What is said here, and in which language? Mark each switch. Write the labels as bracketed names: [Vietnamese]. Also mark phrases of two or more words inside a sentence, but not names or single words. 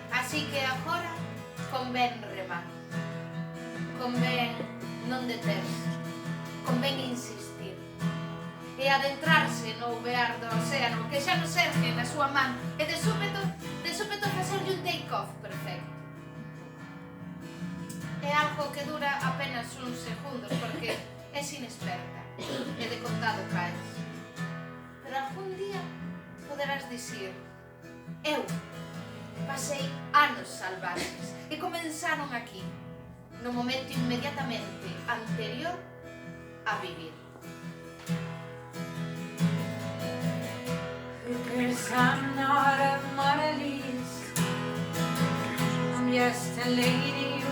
[Galician] Así que agora convén remar, convén non deterse, convén insistir e adentrarse no uvear do océano que xa nos ergue na súa man e de súpeto facerlle un take-off perfecto. É algo que dura apenas uns segundos porque é inexperta e de contado caes. Pero algún día poderás dicir: eu pasei anos salvaxes e comenzaron aquí, no momento inmediatamente anterior a vivir. [English] Because I'm not a Mona Lisa, I'm just a lady